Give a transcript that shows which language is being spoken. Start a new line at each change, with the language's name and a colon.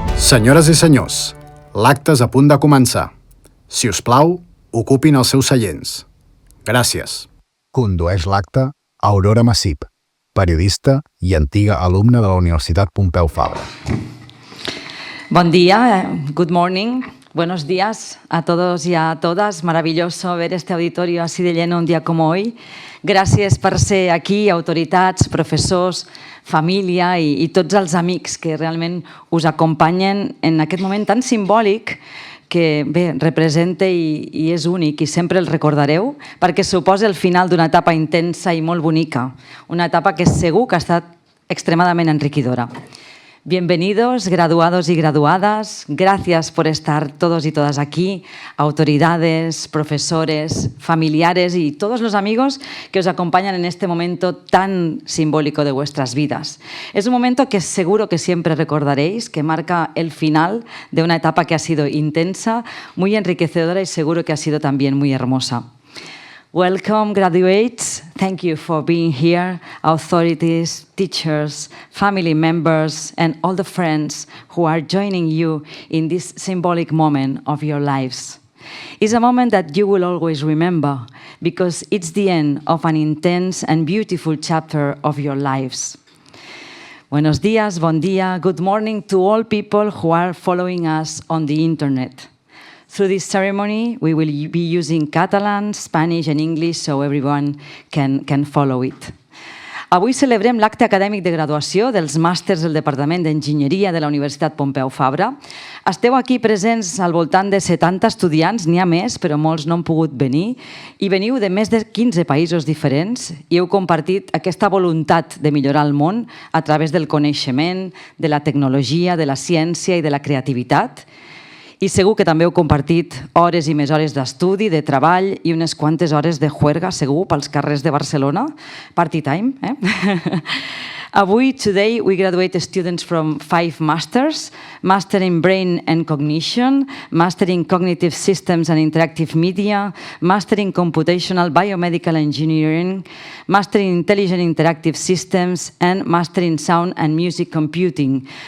Catalan: Senyores i senyors, l'acte és a punt de començar. Si us plau, ocupin els seus seients. Gràcies. Condueix l'acte Aurora Massip, periodista i antiga alumna de la Universitat Pompeu Fabra.
Spanish: Buen día,
English: good morning,
Spanish: buenos días a todos y a todas. Maravilloso ver este auditorio así de lleno un día como hoy.
Catalan: Gràcies per ser aquí, autoritats, professors, família i tots els amics que realment us acompanyen en aquest moment tan simbòlic que bé, representa i és únic i sempre el recordareu perquè suposa el final d'una etapa intensa i molt bonica, una etapa que segur que ha estat extremadament enriquidora.
Spanish: Bienvenidos, graduados y graduadas. Gracias por estar todos y todas aquí, autoridades, profesores, familiares y todos los amigos que os acompañan en este momento tan simbólico de vuestras vidas. Es un momento que seguro que siempre recordaréis, que marca el final de una etapa que ha sido intensa, muy enriquecedora y seguro que ha sido también muy hermosa.
English: Welcome, graduates. Thank you for being here, authorities, teachers, family members, and all the friends who are joining you in this symbolic moment of your lives. It's a moment that you will always remember because it's the end of an intense and beautiful chapter of your lives.
Spanish: Buenos días,
Catalan: bon dia,
English: good morning to all people who are following us on the internet. Through this ceremony, we will be using Catalan, Spanish and English so everyone can follow it.
Catalan: Avui celebrem l'acte acadèmic de graduació dels màsters del Departament d'Enginyeria de la Universitat Pompeu Fabra. Esteu aquí presents al voltant de 70 estudiants, n'hi ha més, però molts no han pogut venir, i veniu de més de 15 països diferents i heu compartit aquesta voluntat de millorar el món a través del coneixement, de la tecnologia, de la ciència i de la creativitat. I segur que també heu compartit hores i més hores d'estudi, de treball i unes quantes hores de juerga, segur, pels carrers de Barcelona.
English: Party time, eh?
Catalan: Avui,
English: today, we graduate students from 5 masters, Master in Brain and Cognition, Master in Cognitive Systems and Interactive Media, Master in Computational Biomedical Engineering, Master in Intelligent Interactive Systems, and Master in Sound and Music Computing.